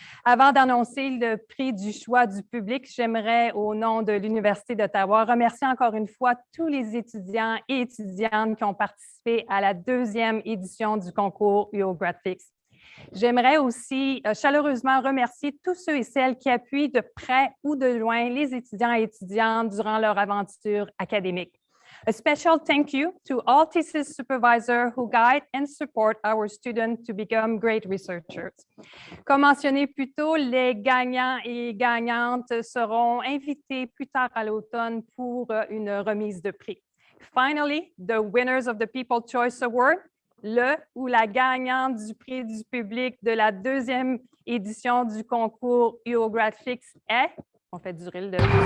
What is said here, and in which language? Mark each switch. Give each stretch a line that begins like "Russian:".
French: Avant d'annoncer le prix du choix du public, j'aimerais, au nom de l'Université d'Ottawa, remercier encore une fois tous les étudiants et étudiantes qui ont participé à la deuxième édition du concours uOGRADflix. J'aimerais aussi chaleureusement remercier tous ceux et celles qui appuient de près ou de loin les étudiants et étudiantes durant leur aventure académique.
English: A special thank you to all thesis supervisors who guide and support our students to become great researchers.
French: Comme mentionné plus tôt, les gagnants et gagnantes seront invités plus tard à l'automne pour une remise de prix.
English: Finally, the winners of the People's Choice Award,
French: le ou la gagnante du prix du public de la deuxième édition du concours uOGRADflix est, on fait durer le